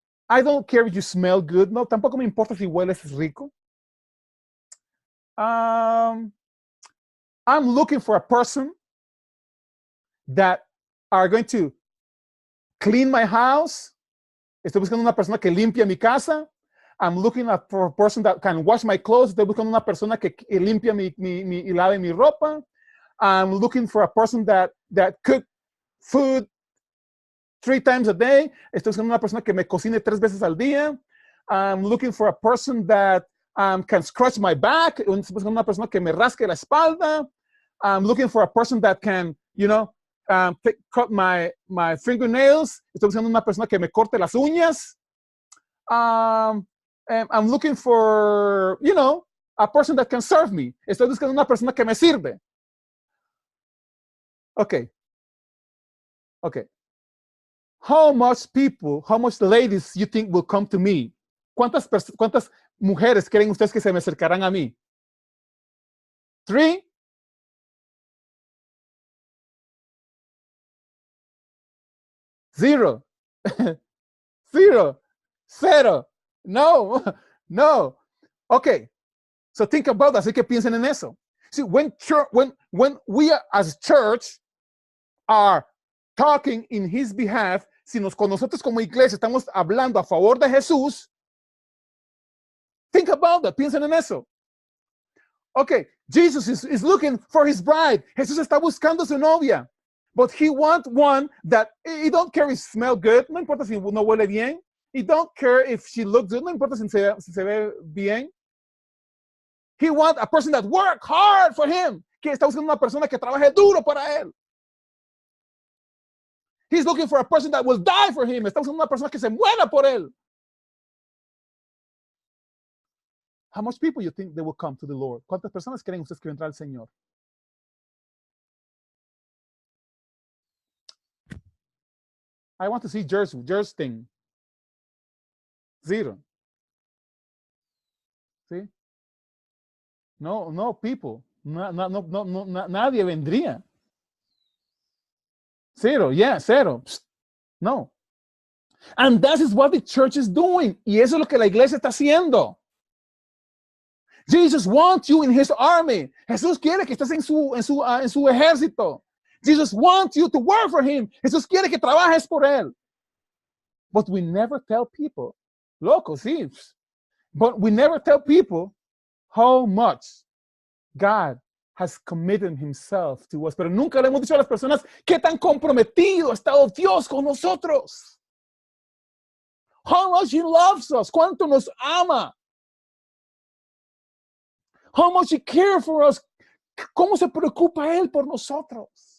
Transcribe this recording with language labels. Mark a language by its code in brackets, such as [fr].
[en] I don't care if you smell good. [es] No, tampoco me importa si hueles rico. [en] I'm looking for a person that are going to clean my house. [es] Estoy buscando una persona que limpia mi casa. [en] I'm looking for a person that can wash my clothes. [es] Estoy buscando una persona que limpia y lave mi ropa. [en] I'm looking for a person that cook food 3 times a day. [es] Estoy buscando una persona que me cocine 3 veces al día. [en] I'm looking for a person that can scratch my back. [es] Estoy buscando una persona que me rasque la espalda. [en] I'm looking for a person that can, cut my fingernails. [es] Estoy buscando una persona que me corte las uñas. [en] I'm looking for, a person that can serve me. [es] Estoy buscando una persona que me sirve. [en] Okay. How much ladies you think will come to me? [es] ¿Cuántas mujeres creen ustedes que se me acercarán a mí? 3? 0. 0. [en] No. Okay. So think about that. [es] Así que piensen en eso. [en] See, when we as church are talking in his behalf, [es] con nosotros como iglesia estamos hablando a favor de Jesús, [en] think about that. [es] Piensen en eso. [en] Okay, Jesus is looking for his bride. [es] Jesús está buscando su novia. [en] But he wants one that, he don't care if smell good. [es] No importa si no huele bien. [en] He don't care if she looks good. [es] No importa si se ve bien. [en] He wants a person that work hard for him. [es] Que está buscando una persona que trabaje duro para él. [en] He's looking for a person that will die for him. [es] Está buscando una persona que se muera por él. [en] How much people you think they will come to the Lord? [es] ¿Cuántas personas creen ustedes que vendrá al Señor? [en] I want to see Jersey thing. 0. [es] ¿Sí? No, people. Nadie vendría. 0, yeah, 0. Psst, no. [en] And that is what the church is doing. [es] Y eso es lo que la iglesia está haciendo. [en] Jesus wants you in his army. [es] Jesús quiere que estés en su ejército. [en] Jesus wants you to work for him. [es] Jesús quiere que trabajes por él. [en] But we never tell people, [es] loco, sí. [en] But we never tell people how much God has committed himself to us. [es] Pero nunca le hemos dicho a las personas qué tan comprometido ha estado Dios con nosotros. [en] How much he loves us. [es] Cuánto nos ama. [en] How much he cares for us. [es] Cómo se preocupa él por nosotros.